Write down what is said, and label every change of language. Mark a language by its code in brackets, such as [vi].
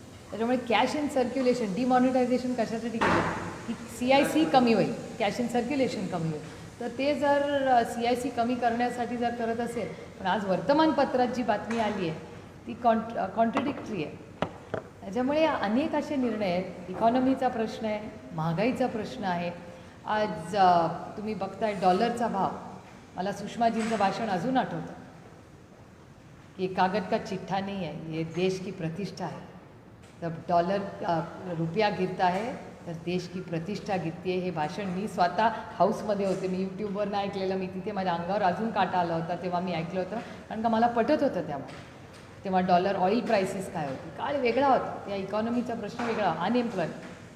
[mr] त्याच्यामुळे cash in circulation, demonetisation कशासाठी केलं की CIC कमी होईल, कॅश इन सर्क्युलेशन कमी होईल। तर ते जर CIC कमी करण्यासाठी जर करत असेल, पण आज वर्तमानपत्रात जी बातमी आली आहे ती कॉन्ट्रडिक्टरी आहे। त्याच्यामुळे अनेक असे निर्णय आहेत। इकॉनॉमीचा प्रश्न आहे, महागाईचा प्रश्न आहे। आज तुम्ही बघताय डॉलरचा भाव, मला सुषमाजींचं भाषण अजून आठवतं की [hi] कागद का चिट्ठा नहीं है, ये देश की प्रतिष्ठा है। जब डॉलर रुपया गिरता है तर देश की प्रतिष्ठा गिरती है। [mr] हे भाषण मी स्वतः हाऊसमध्ये होते, मी यूट्यूबवरनं ऐकलेलं, मी तिथे माझ्या अंगावर अजून काटा आला होता तेव्हा मी ऐकलं होतं, कारण का मला पटत होतं तेव्हा डॉलर ऑइल प्राइसेस काय होती, काळ वेगळा होता, त्या इकॉनॉमीचा प्रश्न वेगळा, अनएम्प्लॉयमेंट।